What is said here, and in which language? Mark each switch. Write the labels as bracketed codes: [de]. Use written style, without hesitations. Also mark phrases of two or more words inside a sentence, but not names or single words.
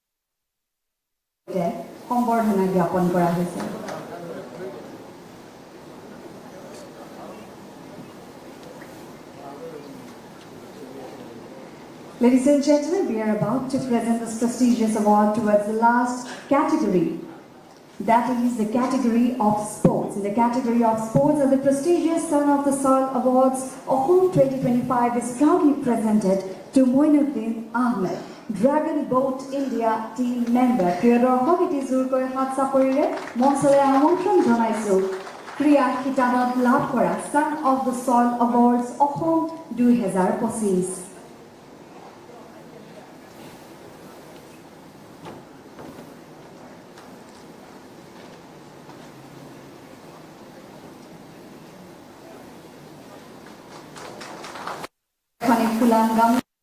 [as] সম্বৰ্ধনা জ্ঞাপন কৰা হৈছে [en] Ladies and gentlemen, we are about to present this prestigious award towards the last category. That is the category of sports. In the category of sports, the prestigious Son of the Soil Awards of Home 2025 is proudly presented to Moinuddin Ahmed. [as] Dragon Boat India [en] team member [as] প্ৰিয় দৰ্শক এটি জোৰকৈ হাত চাপৰিৰে মঞ্চলৈ আমন্ত্ৰণ জনাইছো ক্ৰীড়া শিতানত লাভ কৰা Son of the Soil Awards অসম 2025 এখনি ফুলাম গাম